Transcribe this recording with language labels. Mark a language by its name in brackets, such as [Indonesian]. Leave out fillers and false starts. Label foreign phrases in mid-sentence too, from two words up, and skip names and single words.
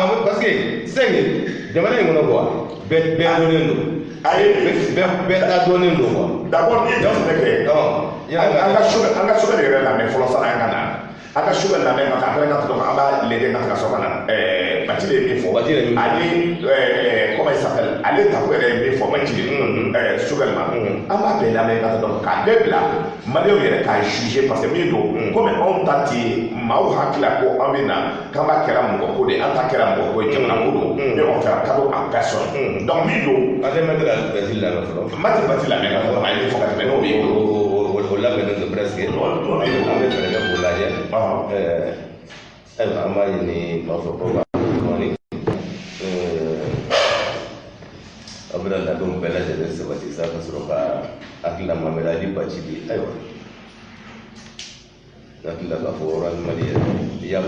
[Bambara] Mamadu parce que sɛŋɛ jamana in kɔnɔ quoi bɛɛ dɔnnen don. ayi bɛɛ ta dɔnnen don quoi. d'abord ni ye jateminɛ kɛ an ka Choguel yɛrɛ lamɛn fɔlɔ sanni an ka na an ka Choguel lamɛn ka taa après ka tɛmɛ an b'a lajɛ ka sɔrɔ ka na Bacili ye min fɔ ani [French] comment il s'appelle [Bambara] ale Tako yɛrɛ ye min fɔ Bacili Choguel ma an b'a bɛɛ lamɛn ka tɛmɛ k'a bɛɛ bila maliyɛnw yɛrɛ k'a juger parce que min don komi anw ta ti maaw hakili ko an bɛ na k'an b'a kɛra mɔgɔ ko de an ta kɛra mɔgɔ ko ye jamana ko don [French] mais on fait cadeau à personne donc [Bambara] min don an tɛ Maître Bacili lamɛn fɔlɔ. Maître Bacili lamɛn ka fɔ a ye min fɔ ka tɛmɛ n'o bɛ yen o labɛnnen don presque an bɛ fɛɛrɛ kɛ k'o lajɛ ayiwa an b'a ɲini maa fɔ ko kɔni aw bɛna labɛnw bɛɛ lajɛlen sabati sa ka sɔrɔ ka hakilila Mamadu Ali Bacili ayiwa hakilila k'a fɔ Orange Money yɛrɛ i y'a fɔ.